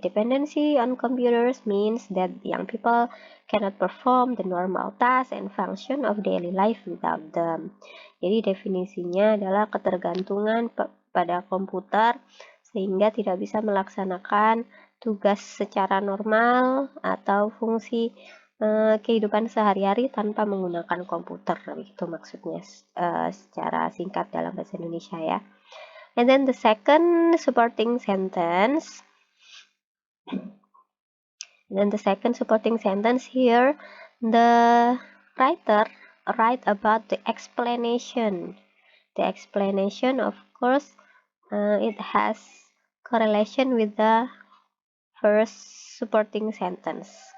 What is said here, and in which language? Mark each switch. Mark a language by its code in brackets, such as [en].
[en] Dependency on computers means that young people cannot perform the normal tasks and function of daily life without them. [id] Jadi definisinya adalah ketergantungan pada komputer sehingga tidak bisa melaksanakan tugas secara normal atau fungsi kehidupan sehari-hari tanpa menggunakan komputer. Itu maksudnya secara singkat dalam bahasa Indonesia ya. [en] And then the second supporting sentence. Here, the writer write about the explanation. The explanation, of course, it has correlation with the first supporting sentence.